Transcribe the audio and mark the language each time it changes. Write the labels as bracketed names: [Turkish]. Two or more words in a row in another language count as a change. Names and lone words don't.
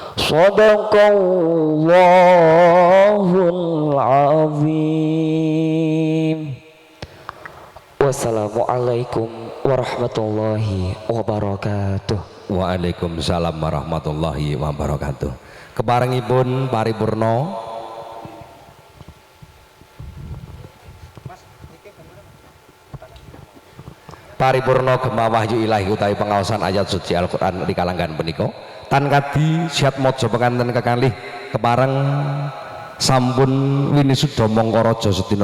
[Arabic] صدق الله العظيم. والسلام عليكم ورحمة الله وبركاته. وعليكم السلام ورحمة الله وبركاته. [Javanese] Keparengipun paripurna paripurna gema wahyu ilahi utawi pengaosan ayat suci Al-Qur'an rikalanggan punika tan kadi siat mojo penganten kekalih kepareng sampun winisuda mangka raja sedina